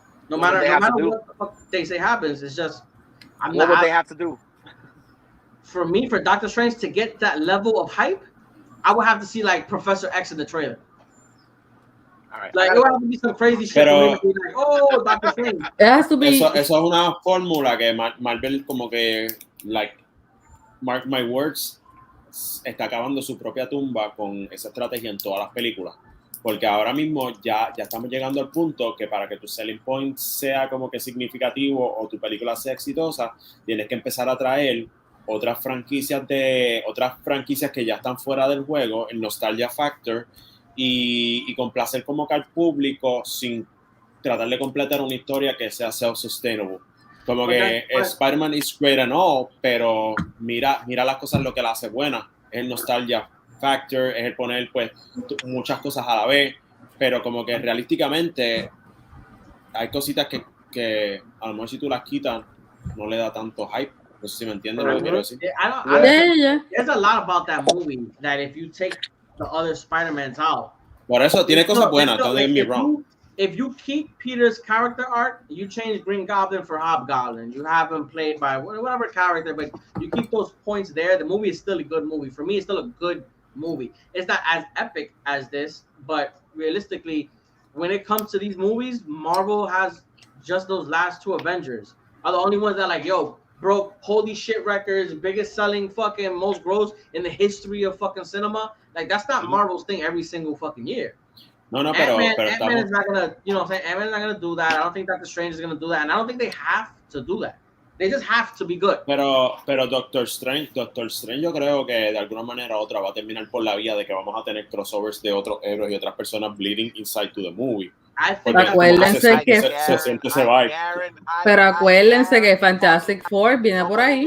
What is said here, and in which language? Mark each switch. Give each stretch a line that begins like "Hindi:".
English: No matter what the fuck they say happens, it's just what would they have to do? For me, for Doctor Strange to get that level of hype, I would have to see like Professor X in the trailer. All right. Like it would have to be some crazy shit.
Spanish: Pero-
English: Be like, oh, Doctor Strange. It has to be.
Spanish: Eso es una fórmula que Marvel como que,
English: like, mark my words,
Spanish: está acabando su propia tumba con esa estrategia en todas las películas. Porque ahora mismo ya estamos llegando al punto que para que tu selling point sea como que significativo o tu película sea exitosa, tienes que empezar a traer otras franquicias que ya están fuera del juego, el nostalgia factor, y complacer como que al público sin tratar de completar una historia que sea self-sustainable. Como que
English: Spider-Man is great and all,
Spanish: pero mira las cosas, lo que la hace buena. Es el nostalgia factor, es el poner pues muchas cosas a la vez, pero como que realísticamente hay cositas que a lo mejor si tú las quitas no le da tanto hype. No sé si me entiendes lo que quiero decir.
English: There's a lot about that movie that if you take the other Spider-Mans out.
Spanish: Por eso tiene cosas buenas,
English: don't get me wrong. If you keep Peter's character arc, you change Green Goblin for Hobgoblin. You have him played by whatever character, but you keep those points there. The movie is still a good movie. For me, it's still a good movie. It's not as epic as this, but realistically, when it comes to these movies, Marvel has just those last two Avengers are the only ones that like, yo, broke holy shit records, biggest selling fucking most gross in the history of fucking cinema. Like that's not Marvel's thing every single fucking year.
Spanish: No, pero
English: Ant-Man is not gonna, you know what I'm saying? Ant-Man is not gonna do that. I don't think Doctor Strange is gonna do that, and I don't think they have to do that. They just have to be good.
Spanish: Pero Doctor Strange yo creo que de alguna manera u otra va a terminar por la vía de que vamos a tener crossovers de otros héroes y otras personas
English: bleeding inside to the movie.
Spanish: Acuérdense que se siente ese vibe. Pero acuérdense que Fantastic Four viene por ahí.